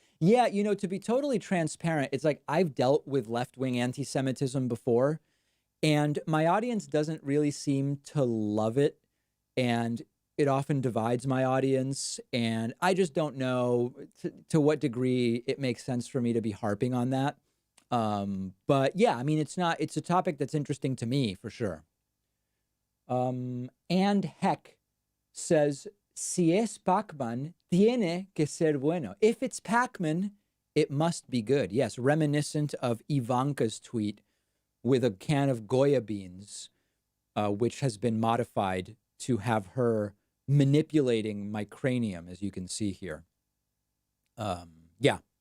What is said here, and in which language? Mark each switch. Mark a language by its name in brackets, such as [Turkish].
[English] Yeah, you know, to be totally transparent, it's like I've dealt with left-wing anti-Semitism before, and my audience doesn't really seem to love it, and it often divides my audience, and I just don't know to what degree it makes sense for me to be harping on that. But yeah, I mean, it's a topic that's interesting to me for sure. And Heck says, [Spanish] si es Pac-Man, tiene que ser bueno. [English] If it's Pac-Man, it must be good. Yes, reminiscent of Ivanka's tweet with a can of Goya beans, which has been modified to have her manipulating my cranium, as you can see here. Yeah.